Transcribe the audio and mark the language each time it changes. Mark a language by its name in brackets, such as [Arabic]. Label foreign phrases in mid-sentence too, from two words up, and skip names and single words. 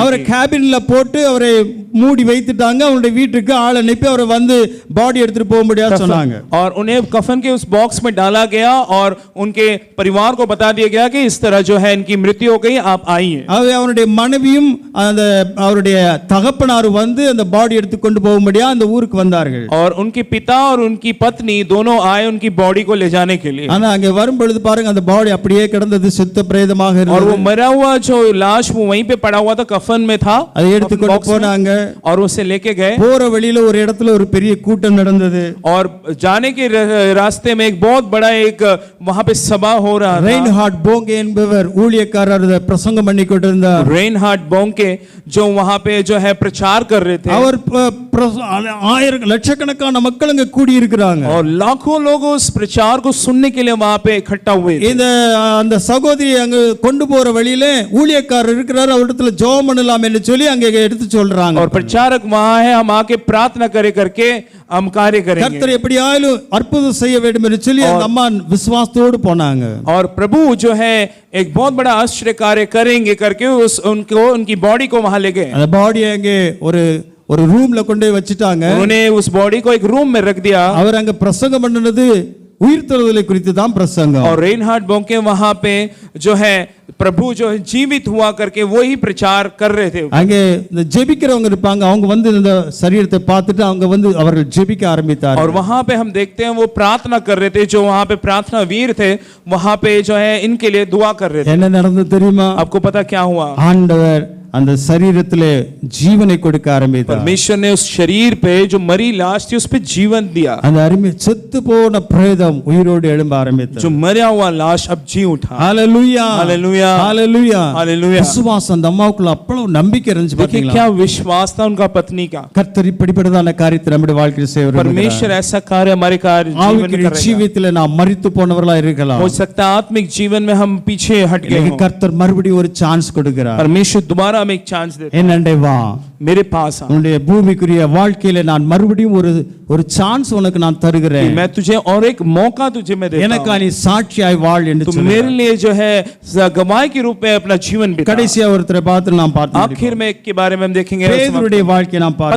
[Tamil] அவரை கேபின்ல போட்டு அவரை மூடி வைத்துட்டாங்க. அவருடைய வீட்டுக்கு ஆள் அனுப்பி அவரை வந்து பாடி எடுத்துட்டு போக முடியாது சொன்னாங்க. [Hindi] और उन्हें कफन के उस बॉक्स में डाला गया और उनके परिवार को बता दिया गया कि इस तरह जो है इनकी मृत्यु हो गई, आप आइए. [Tamil] அவருடைய மனைவியும் அந்த அவருடைய தகப்பனார் வந்து அந்த பாடி எடுத்து கொண்டு போக முடியாது அந்த ஊருக்கு வந்தார்கள். [Hindi] और उनके पिता और उनकी पत्नी दोनों आए उनकी बॉडी को ले जाने के लिए. [Tamil] ஆனா அங்க வரும் பொழுது பாருங்க அந்த பாடி அப்படியே கிடந்தது, செத்த பிரேதமாக [Hindi] और [Tamil] இருந்தது. [Hindi] वो मरा हुआ जो लाश वो वहीं पे पड़ा हुआ था, कफन में था. [Tamil] அதை எடுத்து கொண்டு [Hindi] box में. [Tamil] போனாங்க. [Hindi] और उसे लेके गए. [Tamil] போற வழியில ஒரு இடத்துல ஒரு பெரிய கூட்டம் நடந்தது. [Hindi] और जाने के रास्ते में एक बहुत बड़ा एक वहां पे सभा हो रहा था. [Tamil] ரெயின்ஹார்ட் போங்கே என்பவர் ஊழியக்காரர் பிரசங்கம் பண்ணி கொண்டிருந்தார். [Hindi] रेनहार्ड बोंके जो वहां पे जो है प्रचार कर रहे थे. [Tamil] அவர் ஆயிரம் லட்சக்கணக்கான மக்கள் அங்க கூடி இருக்கிறாங்க. [Hindi] और लाखों लोग उस प्रचार को सुनने के लिए वहां पे इकट्ठा हुए थे. [Tamil] இந்த அந்த சகோதரி அங்க கொண்டு போற வழியில ஊழியக்காரர் இருக்கிறார், அவரிடத்துல ஜெபம் பண்ணலாம் என்று சொல்லி அங்க எடுத்து சொல்றாங்க. [Hindi] और प्रचारक वहां है, हम आके प्रार्थना करे करके हम कार्य करेंगे. [Tamil] கர்த்தர் எப்படியாயிலும் அற்புதம் செய்ய வேண்டும் என்று சொல்லி அந்த அம்மா விசுவாசத்தோடு போனாங்க. [Hindi] और प्रभु जो है एक बहुत बड़ा आश्चर्य कार्य करेंगे करके उनकी बॉडी को वहां ले गए. [Tamil] அந்த பாடி அங்க ஒரு ரூம்ல கொண்டு வச்சிட்டாங்க. [Hindi] उन्होंने उस बॉडी को एक रूम में रख दिया. [Tamil] அவர் அங்க பிரசங்கம் பண்ணது உயிர்த்தெழுதலை குறித்து தான் பிரசங்கம். [Hindi] और रेनहार्ड बोंके वहां पे जो है प्रभु जो है जीवित हुआ करके वही प्रचार कर रहे थे. [Tamil] அங்கே இந்த ஜெபிக்கிறவங்க இருப்பாங்க, அவங்க வந்து இந்த சரீரத்தை பார்த்துட்டு அவங்க வந்து அவர்கள் ஜெபிக்க ஆரம்பித்தார்கள். [Hindi] और वहां पे हम देखते हैं वो प्रार्थना कर रहे थे, जो वहां पे प्रार्थना वीर थे वहां पे जो है इनके लिए दुआ कर रहे थे. [Tamil] என்ன நடந்தது தெரியுமா? [Hindi] आपको पता क्या हुआ? [Tamil] ஆண்டவர் அந்த சரீரத்திலே ஜீவனை கொடுக்க ஆரம்பித்தார். [Hindi] परमेश्वर ने उस शरीर पे जो मरी लाश थी उस पे जीवन दिया. [Tamil] அந்த அருமை செத்து போன பிரேதம் உயிரோடு எழும்ப ஆரம்பித்தது. [Hindi] जो मरा हुआ लाश अब जी उठा. [Tamil] ஹalleluya [Hindi] हालेलुया [Tamil] ஹalleluya [Hindi] हालेलुया. [Tamil] விசுவாசம் அந்த அம்மாவுக்குள்ள அவ்வளவு நம்பிக்கை இருந்துச்சு [Hindi] देखिए [Tamil] பாத்தீங்களா? [Hindi] क्या विश्वास था उनका पत्नी का. [Tamil] கர்த்தர் இப்படிப்பட்டதான காரியத்தை நம்முடைய வாழ்க்கையில் செய்வார். [Hindi] परमेश्वर ऐसा कार्य हमारे कार्य जीवन में [Tamil] ஆவிக்குரிய [Hindi] करेगा. [Tamil] ஜீவியத்திலே நாம் மரித்து போனவர்களா இருக்கலாம். [Hindi] हो सकता है आत्मिक जीवन में हम पीछे हट गए [Tamil] இன்னைக்கு [Hindi] हों. [Tamil] கர்த்தர் மறுபடியும் ஒரு சான்ஸ் கொடுக்கிறார். [Hindi] परमेश्वर दोबारा हमें एक चांस देता है. [Tamil] என்னண்டே வா, [Hindi] मेरे पास आ. [Tamil] உன்னுடைய பூமிக்குரிய வாழ்க்கையில நான் மறுபடியும் ஒரு சான்ஸ் உனக்கு நான் தருகிறேன். [Hindi] मैं तुझे और एक मौका तुझे मैं देता [Tamil] எனக்கு [Hindi] हूं. [Tamil] நீ சாட்சியாய் வாழ் என்று [Hindi] तो [Tamil] சொல்கிறார். [Hindi] मेरे लिए जो है गवाह के रूप में अपना जीवन बिता. [Tamil] கடைசியா ஒருத்தரை பார்த்து நாம் பார்த்தோம். [Hindi] आखिर में एक के बारे में हम देखेंगे. [Tamil] பேதுருடைய வாழ்க்கையை நாம் பார்க்கிறோம்.